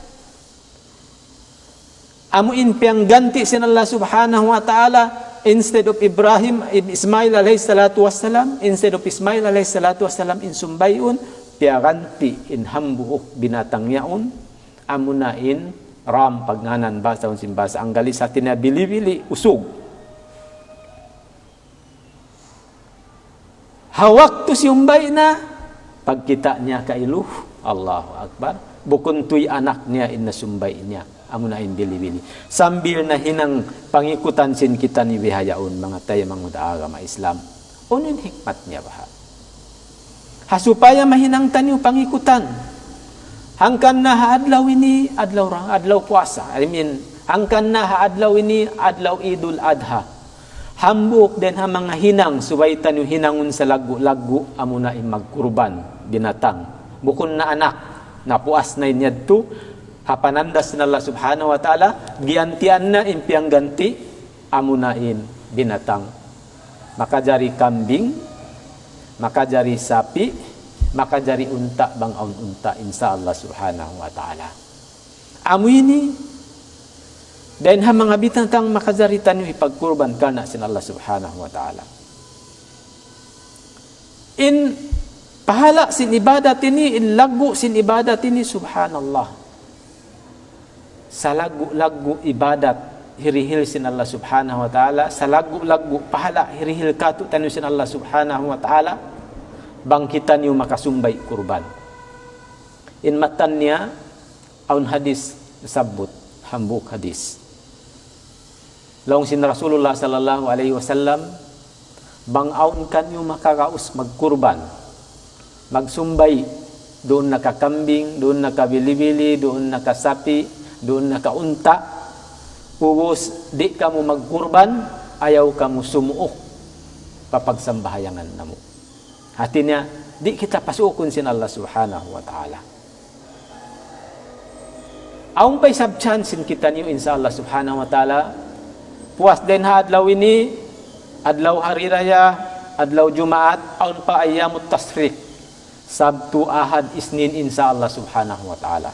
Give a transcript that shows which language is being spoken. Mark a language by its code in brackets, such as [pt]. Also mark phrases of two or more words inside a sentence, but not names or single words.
[tsg] Amuin piyang ganti sin [ar] الله سبحانه وتعالى, [en] instead of [tsg] Ismail [ar] عليه الصلاة والسلام, [en] instead of [tsg] Ismail [ar] عليه الصلاة والسلام [tsg] in sumbayun, piya ganti in hambuok binatang yaon, amunain ram pagnganan basa on simbasa ang galis sa tinabili-bili usog. Hawak to siumbay na pagkita niya kailuh, [ar] الله أكبر, [tsg] bukun tuy anak niya in nasumbay niya, amunain bili-bili. Sambil na hinang pangikutan sin kita ni bihayaon mga tayo mga agama Islam. Unin hikmat niya ba? Hasupaya mahinang taniw pangikutan. Hangkan na haadlaw ini adlaw puasa. Hangkan na haadlaw ini adlaw Idul Adha. Hambuk den ha mga hinang suwaytan yung hinangun sa lagu amuna magkurban binatang. Bukon na anak napuas na inyadto hapanandas na [ar] الله سبحانه وتعالى, [tsg] giantian na impiang ganti amunain binatang. Makajari kambing, makajari sapi, makajari unta bang aun unta [ar] إن شاء الله سبحانه وتعالى. [tsg] Amu ini dan ha mga bitang makajari tanyo ipagkurban ka na sin [ar] الله سبحانه وتعالى. [tsg] In pahala sin ibadat ini, in lagu sin ibadat ini, subhanallah. Sa lagu ibadat hirihil sin [ar] الله سبحانه وتعالى, [tsg] sa lagu pahala hirihil katu tanyo sin [ar] الله سبحانه وتعالى, [tsg] bangkitan yung makasumbay kurban. In matan niya, aun hadis sabut, hambuk hadis. Laung sin [ar] رسول الله صلى الله عليه وسلم, [tsg] bang aun kan yung makakaus magkurban, magsumbay, doon nakakambing, doon nakabili-bili, doon nakasapi, doon nakaunta, ubos, di ka mo magkurban, ayaw ka mo sumuok, papagsambahayangan na mo. Hatinya, di kita pasukun sin [ar] الله سبحانه وتعالى. [tsg] Aung pa'y sabchan sin kita niyo [ar] إن شاء الله سبحانه وتعالى, [tsg] puas din ha adlaw ini, adlaw hari raya, adlaw jumaat, aun pa [ar] أيام التشريق, [tsg] sabtu, ahad, isnin [ar] إن شاء الله سبحانه وتعالى.